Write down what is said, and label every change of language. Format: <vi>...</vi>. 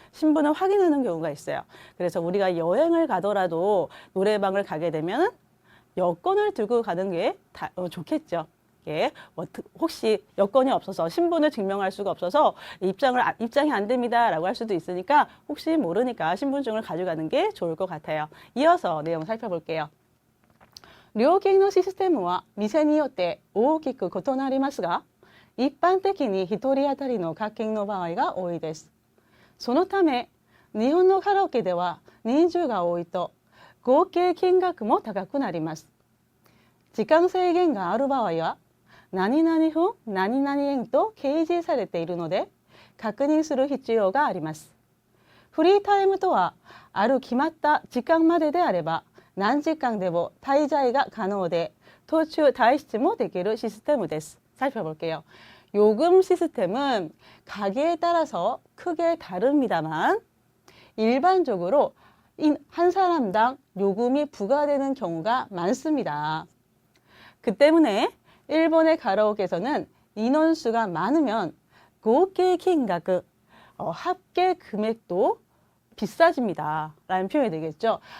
<ko>신분을 확인하는 경우가 있어요. 그래서 우리가 여행을 가더라도 노래방을 가게 되면 여권을 들고 가는 게 좋겠죠. 예, 혹시 여건이 없어서 신분을 증명할 수가 없어서 입장이 안 됩니다라고 할 수도 있으니까 혹시 모르니까 신분증을 가져가는 게 좋을 것 같아요. 이어서 내용 살펴볼게요.</ko> <ja>料金のシステムは店によって大きく異なりますが、一般的に1人当たりの課金の場合が多いです。そのため、日本のカラオケでは人数が多いと合計金額も高くなります。時間制限がある場合は、何々分何々円と掲示されているので確認する必要があります。フリータイムとはある決まった時間までであれば何時間でも滞在が可能で途中退出もできるシステムです.</ja> <ko>살펴볼게요. 요금 시스템은 가게에 따라서 크게 다릅니다만 일반적으로 한 사람당 요금이 부과되는 경우가 많습니다. 그 때문에 일본의 가라오케에서는 인원수가 많으면合計金額, 합계 금액도 비싸집니다. 라는 표현이 되겠죠.</ko>